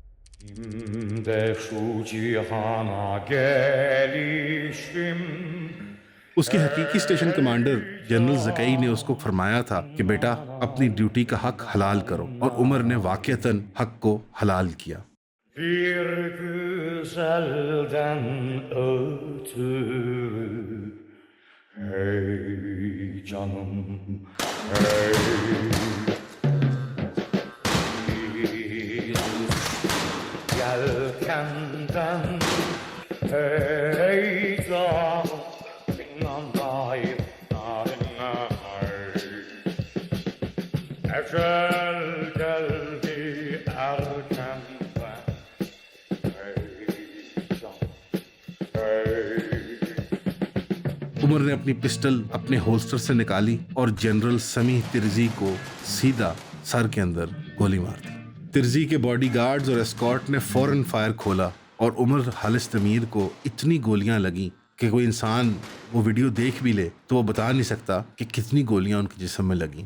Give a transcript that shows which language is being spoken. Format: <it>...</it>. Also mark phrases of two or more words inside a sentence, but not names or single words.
<hi>उसके हकीकी स्टेशन कमांडर जनरल ज़कई ने उसको फरमाया था कि बेटा अपनी ड्यूटी का हक हलाल करो और उमर ने वाक़यतन हक को हलाल किया।</hi> <tr>Bir güzelden ötürü Hey canım hey Yelkenden hey canım Ecel geldi erkenden</tr> <hi>उमर ने अपनी पिस्टल अपने होल्स्टर से निकाली और जनरल समी तिर्जी को सीधा सर के अंदर गोली मार दी। तिर्जी के बॉडीगार्ड्स और एस्कॉर्ट ने फौरन फायर खोला और उमर हालिस तमीर को इतनी गोलियां लगी कि कोई इंसान वो वीडियो देख भी ले तो वो बता नहीं सकता कि कितनी गोलियां उनके जिस्म में लगी।</hi>